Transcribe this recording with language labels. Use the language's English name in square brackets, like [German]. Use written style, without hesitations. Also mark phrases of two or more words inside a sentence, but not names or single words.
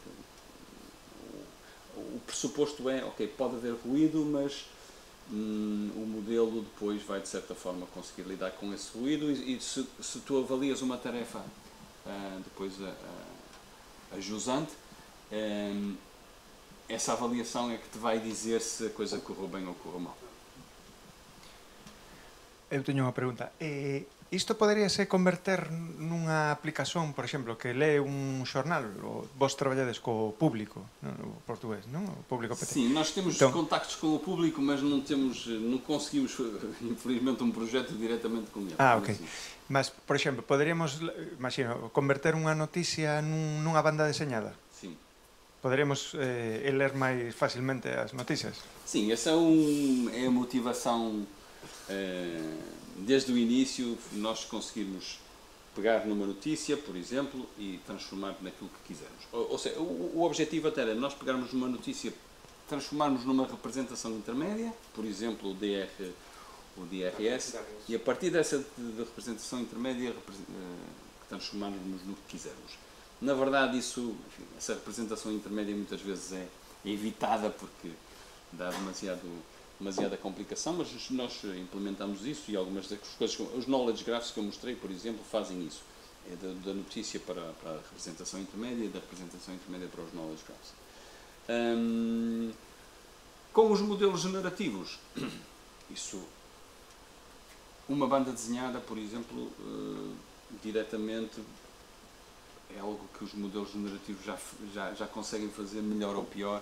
[Portuguese] o pressuposto é, ok, pode haver ruído, mas o modelo depois vai de certa forma conseguir lidar com esse ruído, e se tu avalias uma tarefa depois a jusante, essa avaliação é que te vai dizer se a coisa correu bem ou correu mal. [Galician] Eu teño unha pregunta. Isto poderíase converter nunha aplicación, por exemplo, que lee un xornal, vos traballades co público, o portugués, non? O público PT. [Portuguese] Sim, nós temos contactos com o público, mas não conseguimos, infelizmente, um projeto diretamente com ele. [Galician] Ok. Mas, por exemplo, poderíamos, imagino, converter unha noticia nunha banda deseñada? [Portuguese] Sim. [Galician] Poderíamos ler máis facilmente as noticias? [Portuguese] Sim, essa é a motivação. Desde o início, nós conseguirmos pegar numa notícia, por exemplo, e transformar naquilo que quisermos. Ou seja, o objetivo até era nós pegarmos numa notícia, transformarmos numa representação intermédia, por exemplo, o DRS, e a partir dessa representação intermédia transformarmos no que quisermos. Na verdade, essa representação intermédia muitas vezes é evitada porque dá demasiada complicação, mas nós implementamos isso e algumas das coisas, os [English] knowledge graphs [Portuguese] que eu mostrei, por exemplo, fazem isso. É da notícia para a representação intermédia e da representação intermédia para os [English] knowledge graphs. [Portuguese] Com os modelos generativos, uma banda desenhada, por exemplo, diretamente é algo que os modelos generativos já conseguem fazer melhor ou pior.